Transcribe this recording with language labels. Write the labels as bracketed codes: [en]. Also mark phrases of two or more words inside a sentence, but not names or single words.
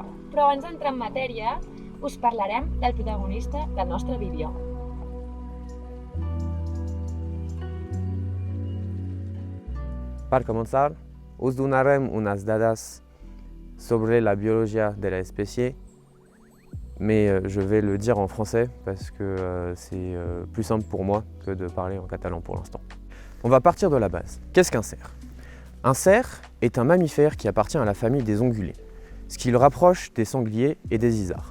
[ca] Però abans d'entrar en matèria, us parlarem del protagonista del nostre vídeo. Per començar, us donarem unes dades sobre la biologia de l'espècie, [fr] mais je vais le dire en français parce que c'est plus simple pour moi que de parler en catalan pour l'instant. On va partir de la base. Qu'est-ce qu'un cerf? Un cerf est un mammifère qui appartient à la famille des ongulés, ce qui le rapproche des sangliers et des isards.